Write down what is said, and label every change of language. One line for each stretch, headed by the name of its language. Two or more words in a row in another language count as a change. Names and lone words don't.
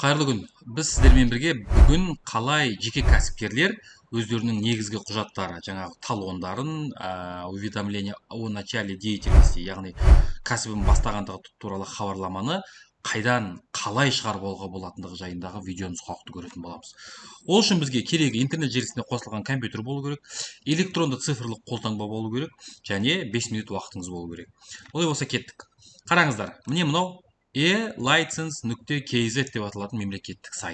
Kazakh: Қайырлы күн. Біз сіздермен бірге бүгін қалай жеке кәсіпкерлер өздерінің негізгі құжаттары, жаңағы талондарын,
Russian: уведомление о начале деятельности,
Kazakh: яғни кәсібін бастағандығы туралы хабарламаны қайдан қалай шығарып алуға болатындығы жайындағы видео нұсқаулықты көретін боламыз. Ол үшін бізге керегі интернет желісіне қосылған компьютер болу керек, электронды цифрлық қолтаңба болу керек және 5 минут уақытыңыз болу керек. Олай болса кеттік. Қараңыздар, міне мынау e-license.kz деп аталатын мемлекеттік сайт.